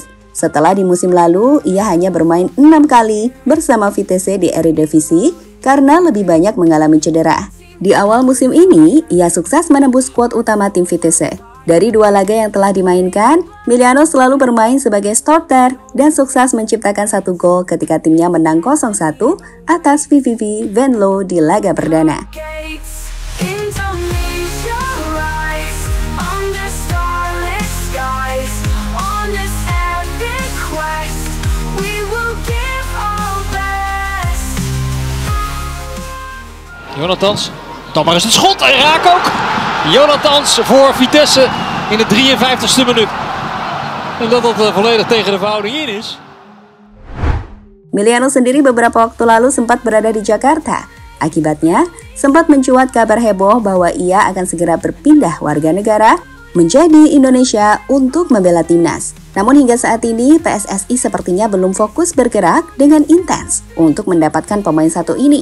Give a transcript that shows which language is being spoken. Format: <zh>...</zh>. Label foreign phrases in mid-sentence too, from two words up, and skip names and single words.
<id>Setelah di musim lalu, ia hanya bermain 6 kali bersama Vitesse di Eredivisie karena lebih banyak mengalami cedera. Di awal musim ini, ia sukses menembus skuad utama tim Vitesse. Dari 2 laga yang telah dimainkan, Miliano selalu bermain sebagai starter dan sukses menciptakan 1 gol ketika timnya menang 0-1 atas VVV Venlo di laga perdana.</id> <nl>Jonathans, dan maar eens het schot en raak ook. Jonathans voor Vitesse in de 53ste minuut. En dat volledig tegen de verhouding in is.</nl> <id>Miliano sendiri beberapa waktu lalu sempat berada di Jakarta. Akibatnya, sempat mencuat kabar heboh bahwa ia akan segera berpindah warga negara menjadi Indonesia untuk membela timnas. Namun hingga saat ini, PSSI sepertinya belum fokus bergerak dengan intens untuk mendapatkan pemain satu ini.</id>